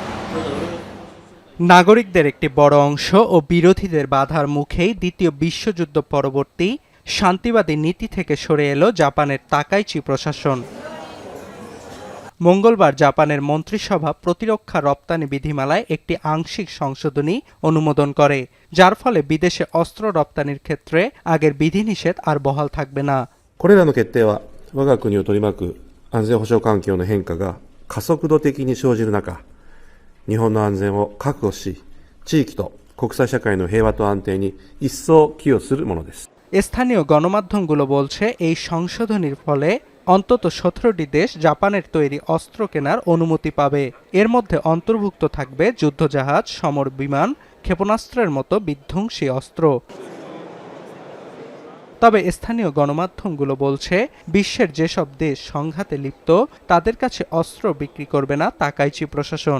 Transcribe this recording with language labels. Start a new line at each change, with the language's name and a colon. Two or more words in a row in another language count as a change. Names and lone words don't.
Bangla: নাগরিকদের একটি বড় অংশ ও বিরোধীদের বাধার মুখেই দ্বিতীয় বিশ্বযুদ্ধ পরবর্তী শান্তিবাদী নীতি থেকে সরে এলো জাপানের তাকাইচি প্রশাসন। মঙ্গলবার জাপানের মন্ত্রিসভা প্রতিরক্ষা রপ্তানি বিধিমালায় একটি আংশিক সংশোধনী অনুমোদন করে, যার ফলে বিদেশে অস্ত্র রপ্তানির ক্ষেত্রে আগের বিধিনিষেধ আর বহাল থাকবে না।
Japanese: これらの決定は我が国を取り巻く安全保障環境の変化が加速度的に生じる中、日本の安全を確保し、地域と国際社会の平和と安定に一層寄与するものです。
Bangla: স্থানীয় গণমাধ্যমগুলো বলছে, এই সংশোধনীর ফলে অন্তত 17টি দেশ জাপানের তৈরি অস্ত্র কেনার অনুমতি পাবে। এর মধ্যে অন্তর্ভুক্ত থাকবে যুদ্ধজাহাজ, সমর বিমান, ক্ষেপণাস্ত্রের মতো বিধ্বংসী অস্ত্র। তবে স্থানীয় গণমাধ্যমগুলো বলছে, বিশ্বের যেসব দেশ সংঘাতে লিপ্ত তাদের কাছে অস্ত্র বিক্রি করবে না তাকাইচি প্রশাসন।